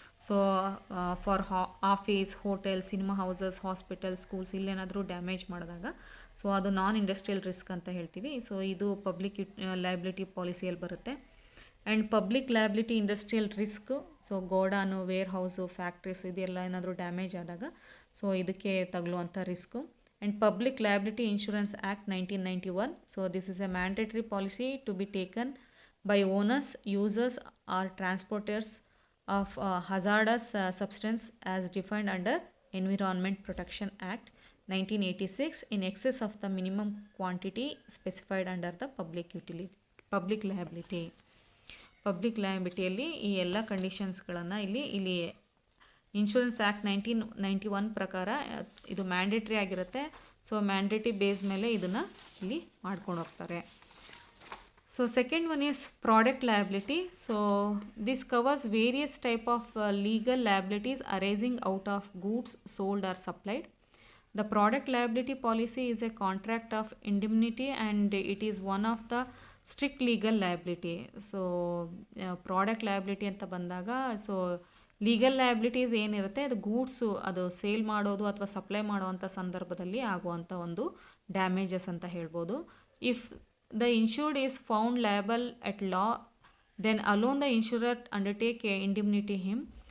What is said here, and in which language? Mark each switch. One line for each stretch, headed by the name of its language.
English: so for office, hotel, cinema houses, hospital, schools
Kannada: ಇಲ್ಲೇನಾದರೂ
English: damage
Kannada: ಮಾಡಿದಾಗ
English: so ಅದು non industrial risk
Kannada: ಅಂತ ಹೇಳ್ತೀವಿ.
English: so ಇದು public liability
Kannada: ಪಾಲಿಸಿಯಲ್ಲಿ ಬರುತ್ತೆ.
English: and public liability industrial risk so godown, warehouse, factories
Kannada: ಇದೆಲ್ಲ ಏನಾದರೂ
English: damage ಆದಾಗ so
Kannada: ಇದಕ್ಕೆ ತಗಲುವಂಥ
English: Risk. and Public Liability Insurance Act 1991. So this is a mandatory policy to be taken by owners, users or transporters of hazardous substance as defined under Environment Protection Act 1986 in excess of the minimum quantity specified under the public liability.
Kannada: Public ಲಯಬಿಲಿಟಿಯಲ್ಲಿ ಈ ಎಲ್ಲ ಕಂಡೀಷನ್ಸ್ಗಳನ್ನು ಇಲ್ಲಿ insurance act 1991 ಪ್ರಕಾರ ಇದು mandatory ಆಗಿರುತ್ತೆ. So mandatory base ಮೇಲೆ ಇದನ್ನು ಇಲ್ಲಿ ಮಾಡ್ಕೊಂಡು ಹೋಗ್ತಾರೆ.
English: So second one is product liability. So this covers various type of legal liabilities arising out of goods sold or supplied. The product liability policy is a contract of indemnity and it is one of the strict legal liability.
Kannada: So product liability ಅಂತ ಬಂದಾಗ so legal liabilities ಏನಿರುತ್ತೆ ಅದು goods ಅದು sale ಮಾಡೋದು ಅಥವಾ supply ಮಾಡುವಂಥ ಸಂದರ್ಭದಲ್ಲಿ ಆಗುವಂಥ ಒಂದು ಡ್ಯಾಮೇಜಸ್ ಅಂತ ಹೇಳ್ಬೋದು.
English: If the insured is found liable at law then alone the insurer undertake a indemnity him.